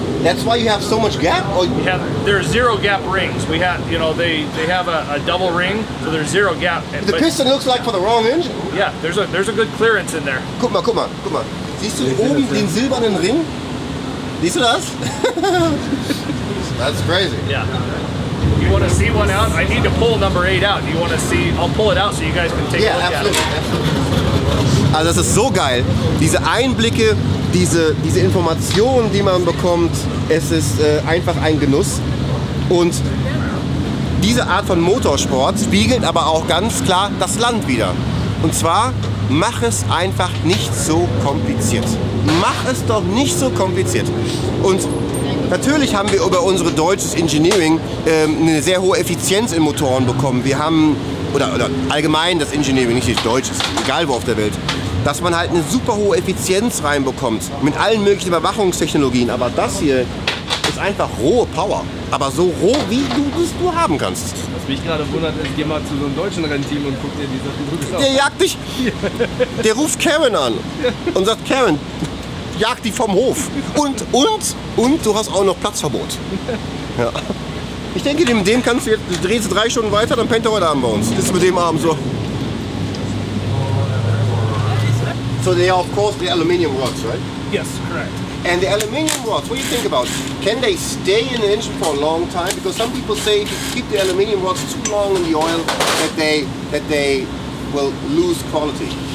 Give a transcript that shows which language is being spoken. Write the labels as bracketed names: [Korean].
[English] That's why you have so much gap? Or There's 0 gap rings. We have, they have a double ring, so there's 0 gap. the piston looks like for the wrong engine. Yeah, there's a good clearance in there. [German] Guck mal. Siehst du oben den silbernen Ring? Siehst du das? [English] That's crazy. Yeah. You want to see one out? I need to pull number 8 out. Do you want to see? I'll pull it out so you guys can take a look at it. [German] Also das ist so geil. Diese Einblicke, diese Informationen, die man bekommt, es ist einfach ein Genuss. Und diese Art von Motorsport spiegelt aber auch ganz klar das Land wider. Und zwar, mach es einfach nicht so kompliziert. Mach es doch nicht so kompliziert. Und natürlich haben wir über unsere deutsches Engineering eine sehr hohe Effizienz in Motoren bekommen. Wir haben, oder allgemein das Engineering, nicht das Deutsches, egal wo auf der Welt. dass man halt eine super hohe Effizienz reinbekommt mit allen möglichen Überwachungstechnologien. Aber das hier ist einfach rohe Power. Aber so roh, wie du es nur haben kannst. Was mich gerade wundert, ist, geh mal zu so einem deutschen Rennteam und guck dir die Sachen durch. Der jagt dich. Der ruft Karen an und sagt, Karen, jag die vom Hof. Und du hast auch noch Platzverbot. Ja. Ich denke, mit dem kannst du jetzt, du drehst 3 Stunden weiter, dann pennt er heute Abend bei uns. Das ist mit dem Abend so. [English] So they are of course the aluminium rods, right? Yes, correct. And the aluminium rods, what do you think about? Can they stay in the engine for a long time? Because some people say if you keep the aluminium rods too long in the oil, that they will lose quality.